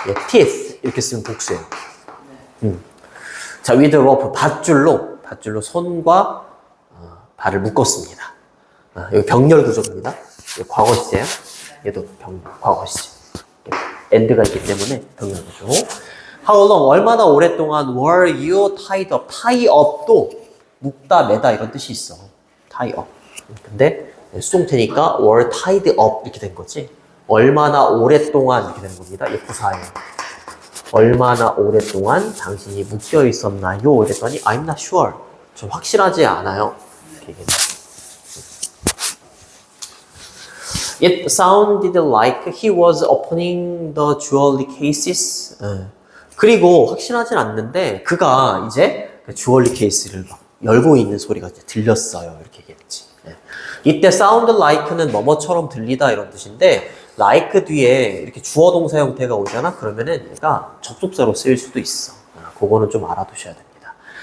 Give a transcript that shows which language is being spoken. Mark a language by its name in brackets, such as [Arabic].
[Korean] teeth 이렇게 쓰면 복수예요. 자, [English] with rope, [Korean] 밧줄로 손과 발을 묶었습니다. 여기 병렬 구조입니다. 과거 시제요. 얘도 과거 시제. end가 있기 때문에 병렬 구조. [English] How long? [Korean] 얼마나 오랫동안 [English] were you tied up? [Korean] tie up도 묶다, 매다 이런 뜻이 있어. tie up. 근데 수동태니까 were tied up 이렇게 된 거지. 얼마나 오랫동안 이렇게 되는 겁니다. F4예요. 얼마나 오랫동안 당신이 묶여 있었나요? 이랬더니 [English] I'm not sure. [Korean] 좀 확실하지 않아요. 이렇게 얘기했어요. [English] It sounded like he was opening the jewelry cases. [Korean] 그리고 확실하진 않는데 그가 이제 주얼리 케이스를 막 열고 있는 소리가 이제 들렸어요. 이렇게 얘기했지. 이때 sound like는 뭐뭐처럼 들리다 이런 뜻인데 like 뒤에 이렇게 주어 동사 형태가 오잖아. 그러면은 얘가 접속사로 쓰일 수도 있어. 그거는 좀 알아두셔야 됩니다.